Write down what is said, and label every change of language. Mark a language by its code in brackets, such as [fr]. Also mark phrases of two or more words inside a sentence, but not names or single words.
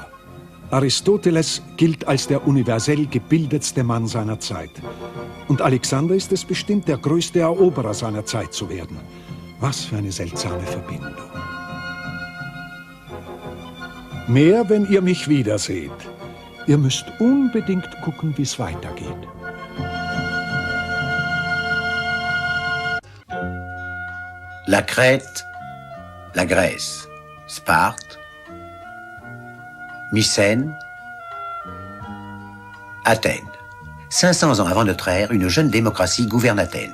[de] Aristoteles gilt als der universell gebildetste Mann seiner Zeit. Und Alexander ist es bestimmt, der größte Eroberer seiner Zeit zu werden. Was für eine seltsame Verbindung. Mehr, wenn ihr mich wiederseht. Ihr müsst unbedingt gucken, wie es weitergeht. [fr] La Crète, la Grèce, Sparte, Mycène, Athènes. 500 ans avant notre ère, une jeune démocratie gouverne Athènes.